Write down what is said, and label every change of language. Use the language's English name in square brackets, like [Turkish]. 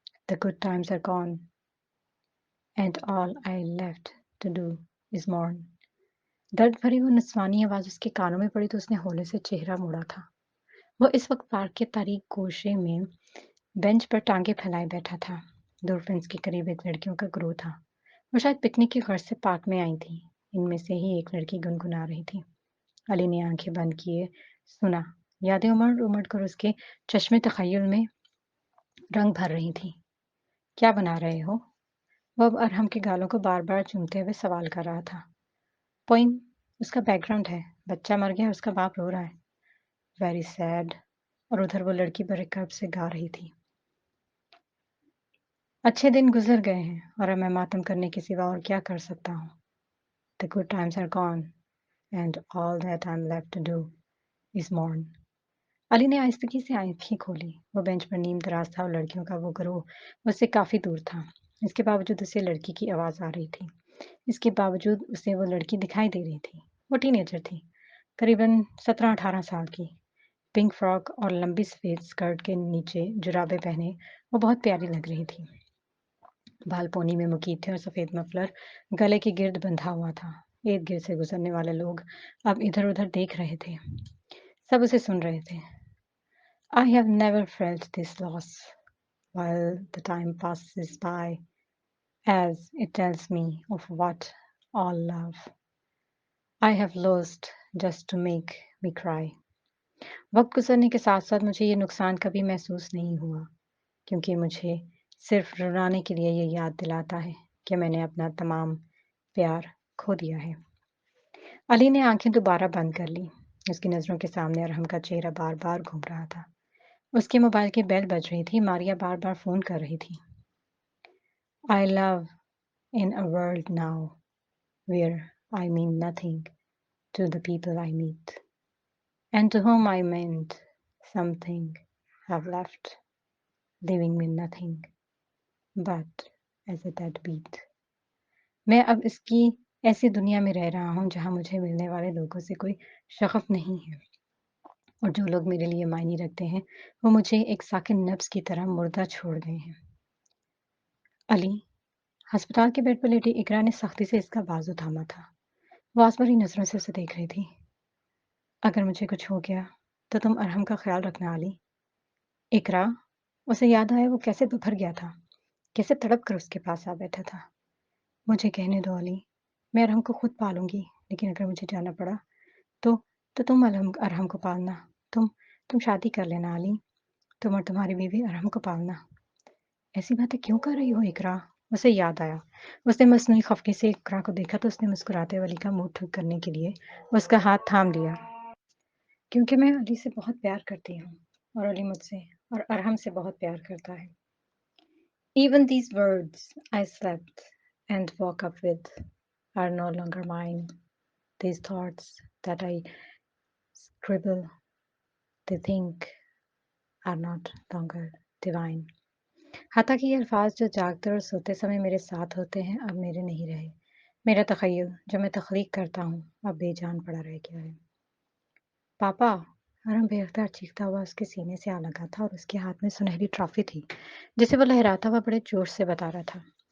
[English] The good times are gone and all I left to do is mourn. [Hindi] दर्द भरी वो निस्वानी आवाज़ उसके कानों में पड़ी तो उसने हौले से चेहरा मोड़ा था। वो इस वक्त पार्क के तारीक गोशे में बेंच पर टांगे फैलाए बैठा था। दूर फेंस के करीब एक लड़कियों का ग्रोह था। वो शायद पिकनिक की गर्ज से पार्क में आई थी। इनमें से ही एक लड़की गुनगुना रही थी। अली ने आंखें बंद किए सुना। यादें उमड़-उमड़ कर उसके चश्मे तख़य्युल में रंग भर रही थीं। क्या बना रहे हो? वो अब अरहम के गालों को बार-बार चूमते हुए सवाल कर रहा था। पोइम उसका बैकग्राउंड है। बच्चा मर गया, उसका बाप रो रहा है। [English] Very sad. [Hindi] और उधर वो लड़की बड़े कर्ब से गा रही थी। अच्छे दिन गुज़र गए हैं और अब मैं मातम करने के सिवा और क्या कर सकता हूँ? [English] The good times are gone and all that I'm left to do is mourn. [Hindi] Ali ने आहिस्तगी से आँखें खोली। वो बेंच पर नीम दराज था और लड़कियों का वो गिरोह उससे काफ़ी दूर था। इसके बावजूद उसे लड़की की आवाज़ आ रही थी। इसके बावजूद उसे वो लड़की दिखाई दे रही थी। वो टीनेजर थी, करीबन 17-18 साल की। पिंक फ्रॉक और लंबी सफ़ेद स्कर्ट के नीचे जुराबें पहने वो बहुत प्यारी लग रही थी। बाल पोनी में मुकीद थे और सफ़ेद मफलर गले के गिर्द बंधा हुआ था। इर्द-गिर्द से गुजरने वाले लोग अब इधर-उधर देख रहे थे। सब उसे सुन रहे थे। [English] I have never felt this loss while the time passes by as it tells me of what all love I have lost just to make me cry. [Hindi] वक्त गुजरने के साथ-साथ मुझे ये नुकसान कभी महसूस नहीं हुआ, क्योंकि मुझे सिर्फ रुलाने के लिए ये याद दिलाता है कि मैंने अपना तमाम प्यार खो दिया है। अली ने आंखें दोबारा बंद कर ली। उसकी नज़रों के सामने अरहम का चेहरा बार-बार घूम रहा था। उसके मोबाइल की बेल बज रही थी। मारिया बार-बार फ़ोन कर रही थी। [English] I love in a world now where I mean nothing to the people I meet, and to whom I meant something have left, leaving me nothing but as a deadbeat. [Hindi] मैं अब इसकी ऐसी दुनिया में रह रहा हूँ जहाँ मुझे मिलने वाले लोगों से कोई शग़फ़ नहीं है और जो लोग मेरे लिए मायने रखते हैं, वो मुझे एक साकिन नब्ज़ की तरह मुर्दा छोड़ गए हैं। अली, अस्पताल के बेड पर लेटी इकरा ने सख्ती से इसका बाजू थामा था। वो आस भरी नज़रों से उसे देख रही थी। अगर मुझे कुछ हो गया, तो तुम अरहम का ख़्याल रखना अली। इकरा, उसे याद आया वो कैसे बिखर गया था, कैसे तड़प कर उसके पास आ बैठा था। मुझे कहने दो अली, मैं अरहम को खुद पालूँगी, लेकिन अगर मुझे जाना पड़ा, तो तो तुम अरहम को पालना। तुम शादी कर लेना अली, तुम और तुम्हारी बीवी अरहम को पालना। ऐसी बातें क्यों कर रही हो इकरा? उसे याद आया। उसने मसनूई खफगी से इकरा को देखा तो उसने मुस्कुराते हुए अली का मुँह ठीक करने के लिए उसका हाथ थाम लिया। क्योंकि मैं अली से बहुत प्यार करती हूँ और अली मुझसे और अरहम से बहुत प्यार करता है। [English] Even these words I slept and woke up with are no longer mine. These thoughts that I scribble, they think are not longer divine. [Hindi] हत्ता कि ये अल्फाज जो जागते और सोते समय मेरे साथ होते हैं, अब मेरे नहीं रहे। मेरा तख़य्युल जो मैं तख्लीक करता हूँ, अब बेजान पड़ा रह गया है। पापा, अरहम बेअख्तियार चीखता हुआ उसके सीने से आ लगा था और उसके हाथ में सुनहरी ट्रॉफी थी, जिसे वो लहराता हुआ बड़े जोश से बता रहा था।